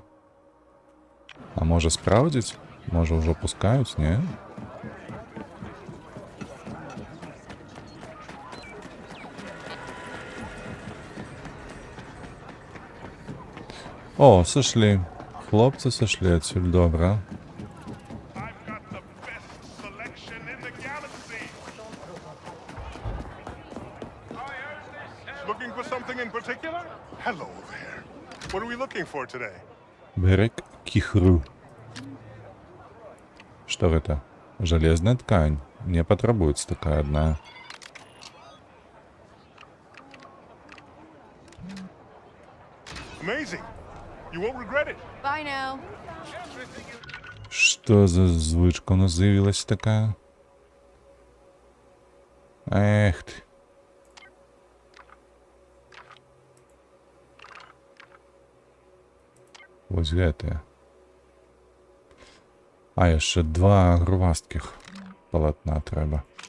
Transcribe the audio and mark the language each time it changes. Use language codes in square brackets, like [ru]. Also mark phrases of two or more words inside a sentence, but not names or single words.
[be] А можа спраўдзіць? Можа ўжо пускаюць, не? О, сышлі. Хлопцы сышлі адсюль, добра. [en] Looking for something in particular? Hello there. What are we looking for today? [ru] Берег Кихру. Что это? Железная ткань. Мне потребуется такая одна. [en] Amazing. You won't regret it. Bye now. [ru] Что за звычка у нас заявилась такая? [be] Эх ты. Вось гэтыя. А яшчэ два грувасткіх палатна трэба.